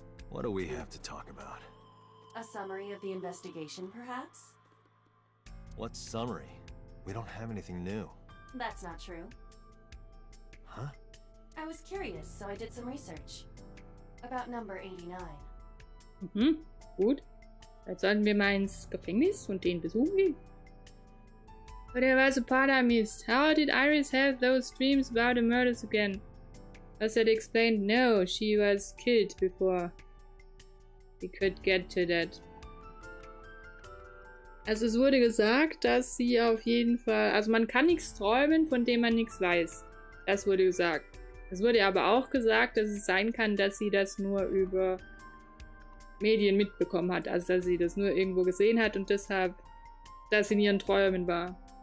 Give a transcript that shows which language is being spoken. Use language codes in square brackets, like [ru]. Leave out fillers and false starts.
[en] What do we have to talk about? A summary of the investigation, perhaps? What summary? We don't have anything new. That's not true. Huh? I was curious, so I did some research. About number 89. [de] Mhm, gut. Jetzt sollten wir mal ins Gefängnis und den besuchen gehen. [en] But there was a part I missed. How did Iris have those dreams about the murders again? As it explained, no, she was killed before we could get to that. [de] Also es wurde gesagt, dass sie auf jeden Fall... Also man kann nichts träumen, von dem man nichts weiß. Das wurde gesagt. Es wurde aber auch gesagt, dass es sein kann, dass sie das nur über Medien mitbekommen hat. Also dass sie das nur irgendwo gesehen hat und deshalb das in ihren Träumen war.